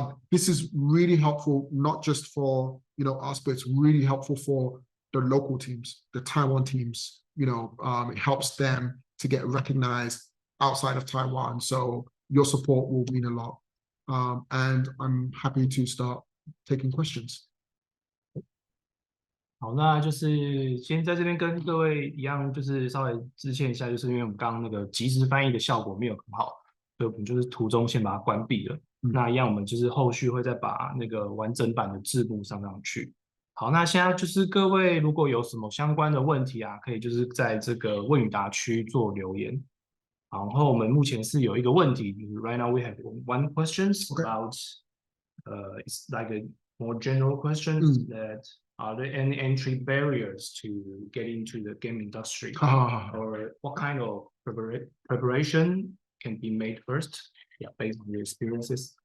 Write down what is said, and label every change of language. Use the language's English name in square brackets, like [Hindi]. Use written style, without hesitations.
[English] This is really helpful, not just for us, but it's really helpful for the local teams, the Taiwan teams. It helps them to get recognized outside of Taiwan. So your support will mean a lot. And I'm happy to start taking questions. [Chinese] 好，那就是先在这边跟各位一样，就是稍微致歉一下，就是因为我们刚刚那个即时翻译的效果没有很好，所以我们就是途中先把它关闭了。那一样，我们就是后续会再把那个完整版的字幕上去。好，那现在就是各位如果有什么相关的问题啊，可以就是在这个问与答区做留言。然后我们目前是有一个问题，就是 [English] right now we have one questions about it's like a more general questions that are there any entry barriers to get into the game industry or what kind of preparation can be made first based on your experiences?